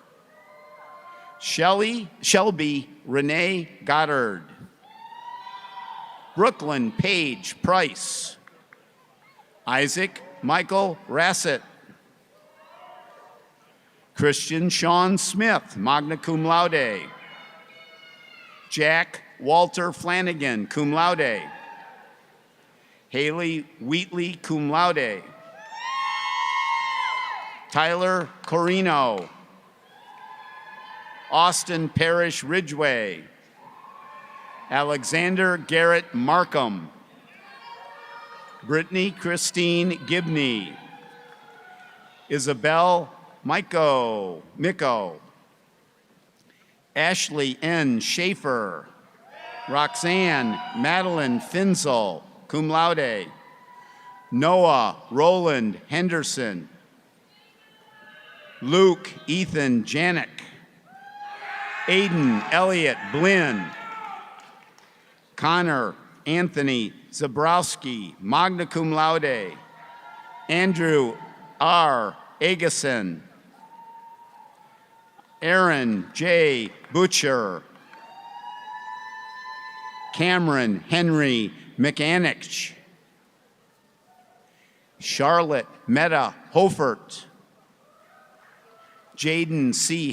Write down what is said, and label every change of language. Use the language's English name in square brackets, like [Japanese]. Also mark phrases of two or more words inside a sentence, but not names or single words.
[English] Shelby Renee Goddard. Brooklyn Paige Price. Isaac Michael Rassett. Christian Sean Smith, [Latin] magna cum laude. [English] Jack Walter Flanagan, [Latin] cum laude. [English] Haley Wheatley, [Latin] cum laude. [English] Tyler Corino. Austin Parrish Ridgway. Alexander Garrett Markham. Brittany Christine Gibney. Isabel Miko. Ashley N. Schaefer. Roxanne Madeline Finzel, [Latin] cum laude. [English] Noah Roland Henderson. Luke Ethan Janik. Aiden Elliott Blinn, Connor Anthony Zabrowski, [Latin] magna cum laude. [English] Andrew R. Agason, Aaron J. Butcher, Cameron Henry McAnich, Charlotte Meta Hofert, Jaden C.